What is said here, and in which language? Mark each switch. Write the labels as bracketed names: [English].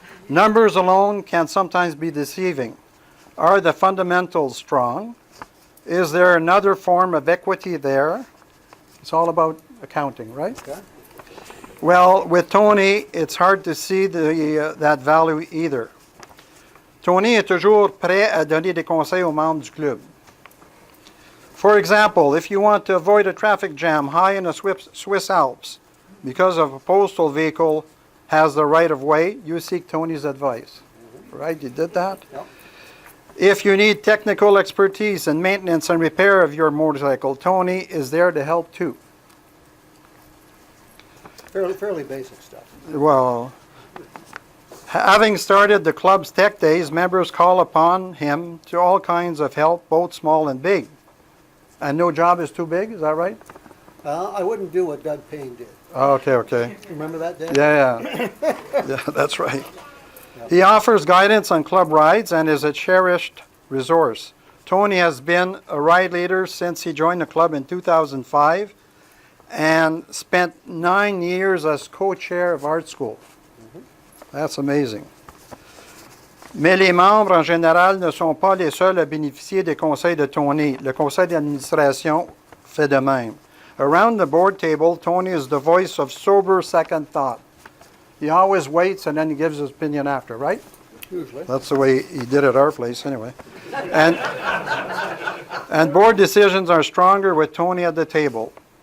[English] Numbers alone can sometimes be deceiving. Are the fundamentals strong? Is there another form of equity there? It's all about accounting, right? Okay. Well, with Tony, it's hard to see that value either. [French] Tony est toujours prêt à donner des conseils aux membres du club. [English] For example, if you want to avoid a traffic jam high in the Swiss Alps because of a postal vehicle has the right of way, you seek Tony's advice. Right? You did that? Yep. If you need technical expertise in maintenance and repair of your motorcycle, Tony is there to help too. Fairly basic stuff. Well, having started the club's Tech Days, members call upon him to all kinds of help, both small and big. And no job is too big, is that right? I wouldn't do what Doug Payne did. Okay. Remember that, Dan? Yeah. Yeah, that's right. He offers guidance on club rides and is a cherished resource. Tony has been a ride leader since he joined the club in 2005 and spent 9 years as co-chair of art school. That's amazing. [French] Mais les membres en général ne sont pas les seuls à bénéficier des conseils de Tony. Le conseil d'administration fait de même. [English] Around the board table, Tony is the voice of sober second thought. He always waits and then he gives his opinion after, right? Usually. That's the way he did at our place anyway. And board decisions are stronger with Tony at the table.